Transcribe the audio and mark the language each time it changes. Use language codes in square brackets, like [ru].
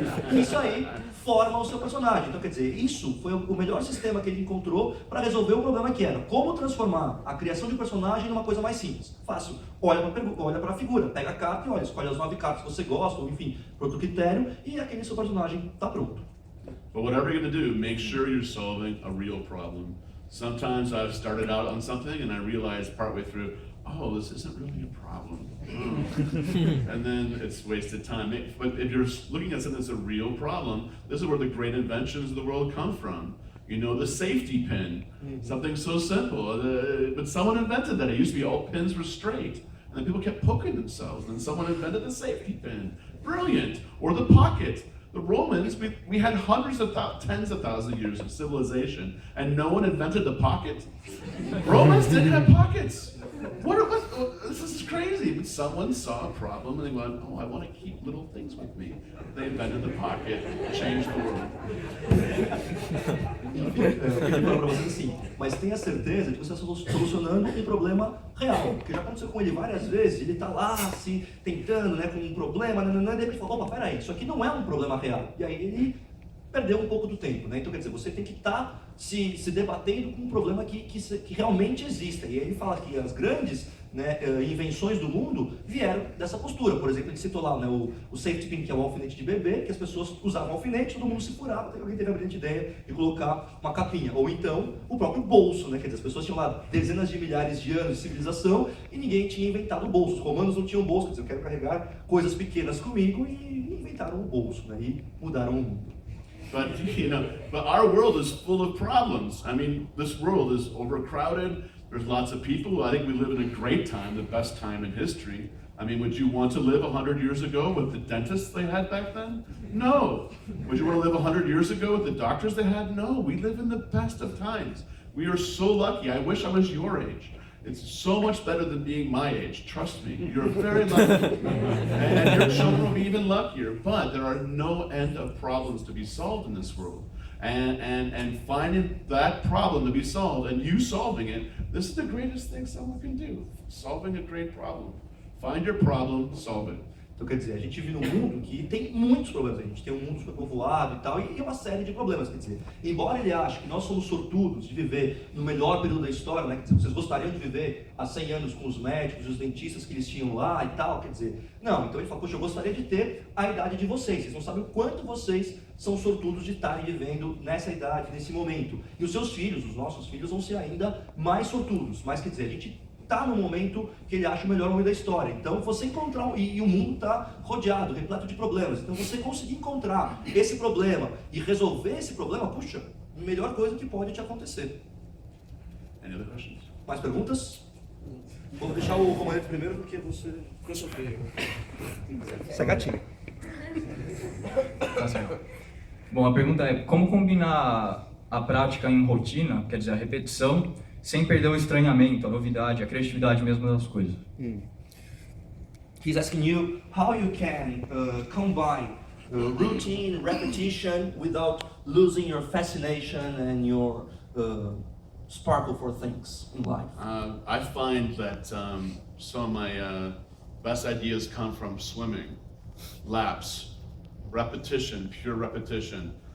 [pt] E isso aí forma o seu personagem. Então, quer dizer, isso foi o melhor sistema que ele encontrou para resolver o problema que era como transformar a criação de um personagem numa coisa mais simples. Fácil. Olha para a figura, pega a carta e olha, escolhe as 9 cartas que você gosta, ou enfim, por outro critério, e aquele seu personagem está pronto. [en] But whatever you're going to do, make sure you're solving a real problem. Sometimes I've started out on something and I realized partway through, oh, this isn't really a problem. And then it's wasted time. But if you're looking at something that's a real problem, this is where the great inventions of the world come from. You know, the safety pin, something so simple. But someone invented that. It used to be all pins were straight. And then people kept poking themselves. And someone invented the safety pin. Brilliant. Or the pocket. The Romans, we had tens of thousands of years of civilization, and no one invented the pocket. Romans didn't have pockets. This is crazy. But someone saw a problem and they went, oh, I want to keep little things with me. They invented the pocket, changed the world. [pt] Eu queria falar para vocês assim, mas tenha certeza de que você está solucionando um problema real, porque já aconteceu com ele várias vezes, ele está lá assim, tentando, né, com um problema, e de repente fala, opa, peraí, isso aqui não é um problema real. E aí ele perdeu um pouco do tempo, né? Então quer dizer, você tem que estar se debatendo com um problema que realmente exista. E aí ele fala que as grandes né, invenções do mundo vieram dessa postura. Por exemplo, ele citou lá, né, o safety pin, que é o alfinete de bebê, que as pessoas usavam alfinete, todo mundo se furava, até que alguém teve a brilhante ideia de colocar uma capinha. Ou então, o próprio bolso, né, quer dizer, as pessoas tinham lá dezenas de milhares de anos de civilização e ninguém tinha inventado o bolso. Os romanos não tinham bolso, quer dizer, eu quero carregar coisas pequenas comigo, e inventaram o bolso, né, e mudaram o mundo. [en] But, but our world is full of problems. I mean, this world is overcrowded. There's lots of people. I think we live in a great time, the best time in history. I mean, would you want to live 100 years ago with the dentists they had back then? No. Would you want to live 100 years ago with the doctors they had? No. We live in the best of times. We are so lucky. I wish I was your age. It's so much better than being my age. Trust me, you're very lucky. And your children will be even luckier. But there are no end of problems to be solved in this world. And finding that problem to be solved and you solving it, this is the greatest thing someone can do. Solving a great problem. Find your problem, solve it. [pt] Então, quer dizer, a gente vive num mundo que tem muitos problemas. A gente tem um mundo superpovoado e tal, e uma série de problemas. Quer dizer, embora ele ache que nós somos sortudos de viver no melhor período da história, né? Quer dizer, vocês gostariam de viver há 100 anos com os médicos e os dentistas que eles tinham lá e tal, quer dizer, não. Então ele fala, poxa, eu gostaria de ter a idade de vocês não sabem o quanto vocês são sortudos de estarem vivendo nessa idade, nesse momento. E os seus filhos, os nossos filhos, vão ser ainda mais sortudos. Mas, quer dizer, a gente está no momento que ele acha o melhor momento da história. Então você encontrar, e o mundo está rodeado, repleto de problemas. Então você conseguir encontrar esse problema e resolver esse problema, puxa, a melhor coisa que pode te acontecer. [en] Any other questions? [pt] Mais perguntas? Vou deixar o comandante primeiro porque você cansou feio. Você é gatinho. Bom, a pergunta é, como combinar a prática em rotina, quer dizer, a repetição, sem perder o estranhamento, a novidade, a criatividade mesmo das coisas? [en] He's asking you how you can combine routine, repetition, without losing your fascination and your sparkle for things in life. I find that some of my best ideas come from swimming, laps, repetition, pure repetition.